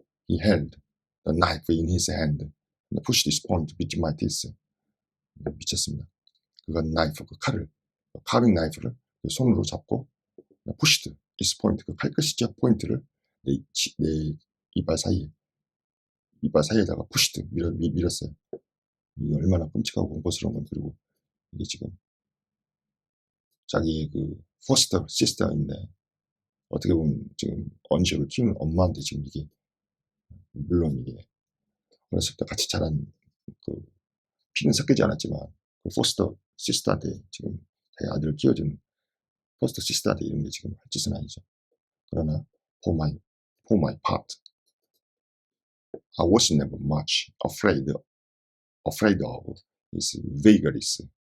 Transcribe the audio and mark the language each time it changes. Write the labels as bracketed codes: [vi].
[en] He held the knife in his hand and pushed his point between my teeth. [ko] 미쳤습니다. 그건 그 칼을, 카빙 나이프를 손으로 잡고 [en] pushed his point, [ko] 그 칼끝이죠. 포인트를 내 이빨 사이에다가 pushed 밀었어요. 이게 얼마나 끔찍하고 공포스러운 건. 그리고 이게 지금 자기의 그 포스터 시스터인데 어떻게 보면 지금 언시를 키우는 엄마한테 지금 이게, 물론 이게 어렸을 때 같이 자란 그 피는 섞이지 않았지만 그 포스터 시스터한테 지금 자기 아들을 키워준 포스터 시스터한테 이런 게 지금 할 짓은 아니죠. 그러나 [en] for my part, I was never much afraid of his vagaries.